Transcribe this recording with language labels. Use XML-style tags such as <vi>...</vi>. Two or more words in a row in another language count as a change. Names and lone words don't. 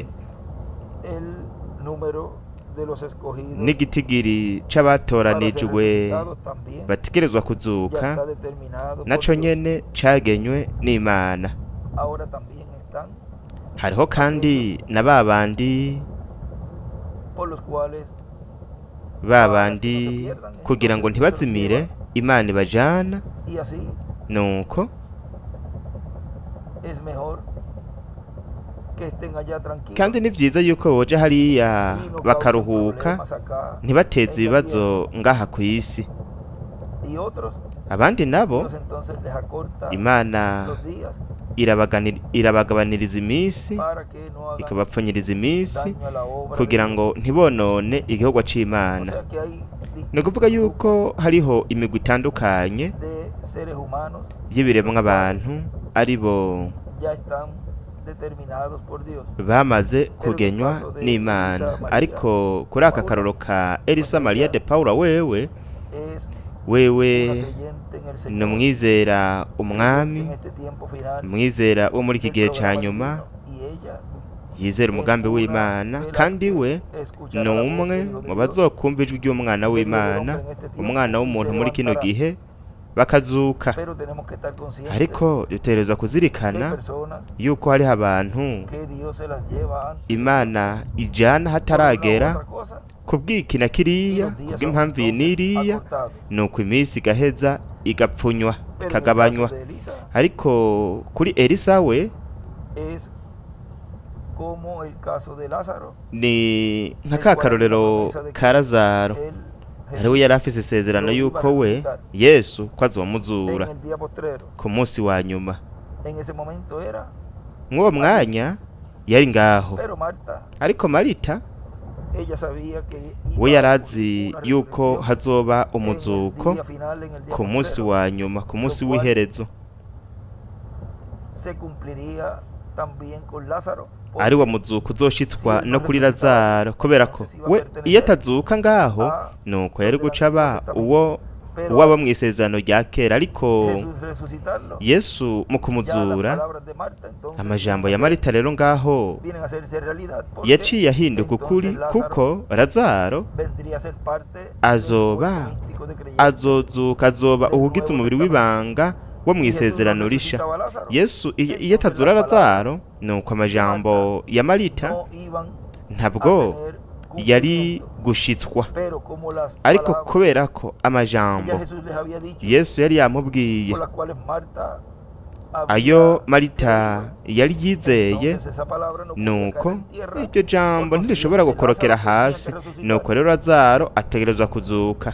<es>el número de los escogidos</es> <rn>n'igitigiri</rn> <es>para ser</es> <rn>c'abatoranijwe</rn> <es>resucitados también</es> <rn>bategerezwa ya kuzuka</rn> <es>está determinado por</es> <rn>naco</rn> <es>Dios.</es> <rn>nyene cagenywe n'Imana.</rn> <es>Ahora también están</es> <rn>Hariho kandi na babandi</rn> <es>por los cuales</es> <rn>kugira ngo ntibazimire Imana ibajana,</rn> <es>y así</es> <rn>nuko</rn> <es>es mejor que estén allá tranquilos</es> <rn>kandi ni vyiza yuko boja hariya</rn> <es>y no causen</es> <rn>bakaruhuka</rn> <es>problemas acá</es> <rn>ntibateze</rn> <es>en la</es> <rn>ibibazo ngaha ku isi.</rn> <es>tierra. Y otros</es> <rn>Abandi nabo</rn> <es>Dios entonces les acorta</es> <rn>Imana</rn> <es>los días</es> <rn>irabagabaniriza iminsi</rn> <es>para que no hagan</es> <rn>ikabapfunyiriza iminsi</rn> <es>daño a la obra</es> <rn>kugira</rn> <es>de</es> <rn>ngo ntibonone igihugu</rn> <es>Dios. O</es> <rn>c'Imana.</rn> <es>sea que hay</es> <rn>Ni ukuvuga yuko hariho imigwi itandukanye</rn> <es>de seres humanos</es> <rn>y'ibiremwa abantu ari bo</rn> <es>ya están determinados por Dios.</es> <rn>bamaze kugenywa n'Imana, ariko kuri aka karoro ka Elisa Maria de Paula wewe</rn> <es>Es</es> <rn>wewe</rn> <es>una creyente en el</es> <rn>ni</rn> <es>Señor,</es> <rn>umwizera</rn> <es>en</es> <rn>umwami,</rn> <es>este tiempo final</es> <rn>umwizera wo muri iki</rn> <es>del</es> <rn>gihe ca</rn> <es>programa</es> <rn>nyuma,</rn> <es>divino. Y ella</es> <rn>yizera umugambi w'Imana kandi we ni umwe mu bazokumva ijwi ry'umwana w'Imana, umwana w'umuntu muri kino gihe bakazuka.</rn> <es>pero tenemos que estar conscientes</es> <rn>Ariko dutegerezwa</rn> <es>que hay</es> <rn>kuzirikana</rn> <es>personas</es> <rn>yuko hariho abantu</rn> <es>que Dios se las lleva antes</es> <rn>Imana ijana hataragera</rn> <es>por una u otra cosa,</es> <rn>kubw'iki na</rn> <es>y</es> <rn>kiriya</rn> <es>los días son</es> <rn>kubw'impamvu iyi</rn> <es>entonces</es> <rn>n'iriya,</rn> <es>acortados.</es> <rn>nuko iminsi igaheza igapfunywa</rn> <es>Pero en el</es> <rn>ikagabanywa.</rn> <es>caso de Elisa</es> <rn>Ariko kuri Elisa we</rn> <es>es como el caso de Lázaro.</es> <rn>ni nk'akakarorero ka Lazaro,</rn> <es>Él,</es> <rn>ariwe yari afise isezerano yuko we Yesu ko azomuzura</rn> <es>en el día postrero,</es> <rn>ku munsi wa nyuma.</rn> <es>en ese momento era,</es> <rn>Mw'uwo mwanya yari ngaho,</rn> <es>pero Marta,</es> <rn>ariko Marita</rn> <es>ella sabía que</es> <rn>we</rn> <es>iba</es> <rn>yari</rn> <es>a</es> <rn>azi</rn> <es>ocurrir una</es> <rn>yuko</rn> <es>resurrección</es> <rn>hazoba</rn> <es>en el</es> <rn>umuzuko</rn> <es>día final, en el día</es> <rn>ku munsi</rn> <es>postrero.</es> <rn>wa nyuma, ku munsi w'iherezo.</rn> <es>Se cumpliría también con Lázaro, porque</es> <rn>Ari wa muzuko uzoshitswa no kuri Lazaro, kubera ko we iyo atazuka ngaho nuko yari guca aba uwo uwaba mu isezerano rya kera. Ariko</rn> <es>Jesús resucitarlo,</es> <rn>Yesu mu ya</rn> <es>las</es> <rn>kumuzura,</rn> <es>palabras de Marta, entonces,</es> <rn>amajambo ya Marita rero ngaho</rn> <es>vienen a hacerse realidad, porque</es> <rn>yaciye ahinduka</rn> <es>entonces</es> <rn>ukuri,</rn> <es>Lázaro</es> <rn>kuko Lazaro</rn> <es>vendría a ser parte de un</es> <rn>azoba</rn> <es>cuerpo místico</es> <rn>azozuka, azoba uwugize umubiri w'ibanga wo mu isezerano risha. Yesu iyo atazura Lazaro, nuko amajambo ya Marita ntabwo yari gushitswa, ariko kubera ko amajambo Yesu yari yamubwiye ayo Marita yari yizeye, nuko iryo jambo ntirishobora gukorokera hasi, nuko rero Lazaro ategerezwa kuzuka.</rn>